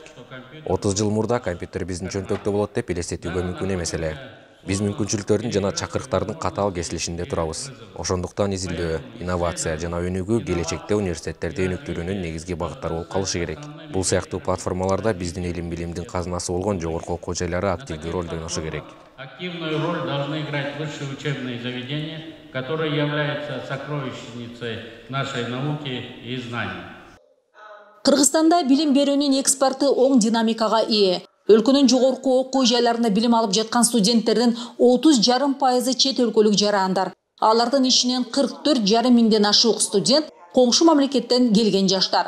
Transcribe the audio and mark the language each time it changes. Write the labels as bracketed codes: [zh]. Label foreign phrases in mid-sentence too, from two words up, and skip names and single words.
[ky] 30 жыл мурда компьютер биздин чөнтөктө болот деп элестетүүгө мүмкүн эмес эле. Биз мүмкүнчүлүктөрдүн жана чакырыктардын катаал кесилишинде турабыз. Ошондуктан изилдөө, инновация жана өнүгүү келечекте университеттерди өнүктүрүүнүн негизги багыттары болуп калышы керек. Бул сыяктуу платформаларда биздин илим билимдин казынасы болгон жогорку окуу жайлары активдүү роль ойношу керек. [ru] Активную роль должны играть высшие учебные заведения, которые являются сокровищницей нашей науки и знаний. [ky] Кыргызстанда билим берүүнүн экспорты оң динамикага ээ. Өлкөнүн жогорку окуу жайларында билим алып жаткан студенттердин 30,5% чет өлкөлүк жарандар. Алардын ичинен 44,5 миңден ашык студент коңшу мамлекеттен келген жаштар.